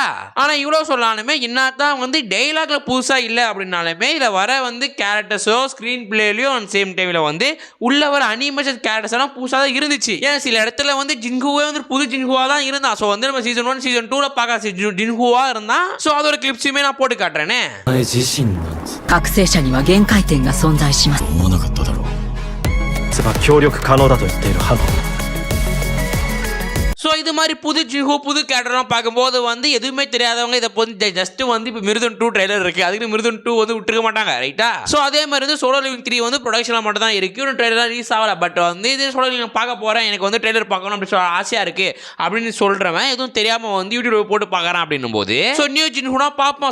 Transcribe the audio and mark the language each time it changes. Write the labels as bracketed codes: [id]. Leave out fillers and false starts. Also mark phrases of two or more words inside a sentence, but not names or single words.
[ta] ஆனால் இவ்வளோ சொல்லாலுமே என்னதான் வந்து டைலாக்ல புதுசாக இல்லை அப்படின்னாலுமே இதில் வர வந்து கேரக்டர்ஸோ ஸ்க்ரீன் பிளேலையும் அண்ட் சேம் டைமில் வந்து உள்ள வர [en] animation characters [ta] எல்லாம் புதுசாக தான் இருந்துச்சு. ஏன் சில இடத்துல வந்து ஜின்ஹுவே வந்து புது ஜின்ஹுவா தான் இருந்தா. ஸோ வந்து நம்ம சீசன் 1 சீசன் 2ல பார்க்க ஜின்ஹுவா இருந்தா. ஸோ அதோட கிளிப்ஸுமே நான் போட்டு காட்டுறேனே. [ja] 覚醒者には限界点が存在します。思わなかっただろう。協力可能だと言っているハノ。 [ta] ஸோ இது மாதிரி புது ஜிஹோ புது கேரக்டர்லாம் பார்க்கும்போது வந்து எதுவுமே தெரியாதவங்க இதை வந்து ஜஸ்ட் வந்து இப்போ மிருதன் 2 ட்ரைலர் இருக்குது, அதுக்கு மிருதன் 2 வந்து விட்டுருக்க மாட்டாங்க, ரைட்டா? ஸோ அதே மாதிரி வந்து சோலோ லிவிங் 3 வந்து ப்ரொடக்ஷனில் மட்டும் தான் இருக்குது, இன்னும் [en] trailer release [ta] ஆகலை. பட் வந்து இது சோலோ லிவிங் பார்க்க போகிறேன், எனக்கு வந்து ட்ரைலர் பார்க்கணும் அப்படின்னு சொல்ல ஆசையாக இருக்குது அப்படின்னு சொல்கிறவன் எதுவும் தெரியாமல் வந்து யூடியூப்ல போட்டு பார்க்குறான் அப்படின்னும் போது ஸோ நியூ ஜின்ஹூனா பார்ப்போம்.